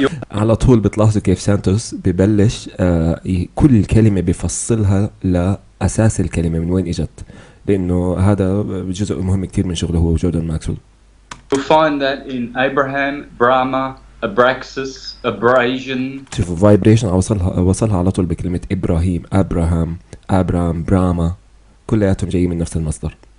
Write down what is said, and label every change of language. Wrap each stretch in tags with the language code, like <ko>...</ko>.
<ar>على طول بتلاحظوا كيف سانتوس ببلش كل كلمة بيفصلها لأساس الكلمة من وين إجت، لأنه هذا جزء مهم كتير من شغله هو جوردان ماكسويل.</ar> <en>You'll find that in Abraham, Brahma, Abraxas, abrasion.</en> <ar>شوفوا فايبريشن وصلها على طول بكلمة إبراهيم، أبرام، براما، كلياتهم جايين من نفس المصدر.</ar>